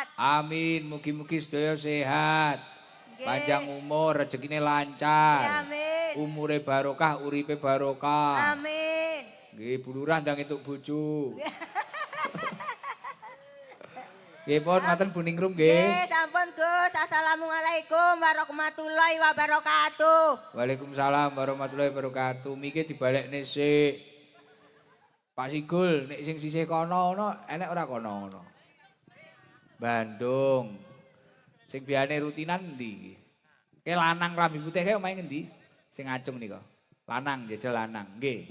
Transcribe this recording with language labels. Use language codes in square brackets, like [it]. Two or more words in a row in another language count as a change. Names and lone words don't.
[jv] Amin, mugi-mugi sedaya sehat. Nggih. Panjang umur, rezekine lancar. Amin. Umure barokah, uripe barokah. Amin. Nggih, Bu Lurah ndang entuk bojo. Nggih, pun ngoten Bu Ningrum nggih. Nggih, sampun Gus. [ar] السلام عليكم ورحمة الله وبركاته. وعليكم السلام ورحمة الله وبركاته. [jv] Miki dibalekne sik. Pak Sigul, nek sing sisih kono ono enek ora kono ngono. Bandung. Sing biane rutinan endi? Ke lanang klambi putih kae omahe ngendi? Sing ngacung nika. Lanang jajal lanang. Nggih.